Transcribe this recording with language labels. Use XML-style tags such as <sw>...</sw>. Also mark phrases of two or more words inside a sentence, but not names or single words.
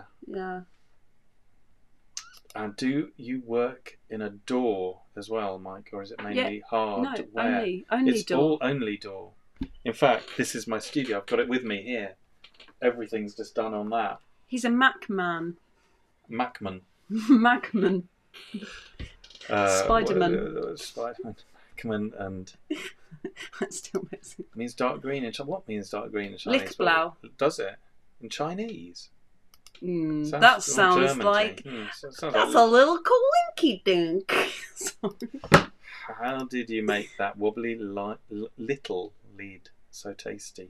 <en>Yeah. And do you work in a door as well, Mike, or is it mainly No, hardware? only It's door. all only door. In fact, this is my studio. I've got it with me here. Everything's just done on that. He's a Mac man. Macman. Macman. Spiderman. Spiderman. Macman and That still makes it. means dark green in Chinese. What means dark green in Chinese? Lichtblau. Does it? In Chinese? That sounds German like thing. Sounds that's like a little coinky dink. How did you make that wobbly little lead so tasty?</en>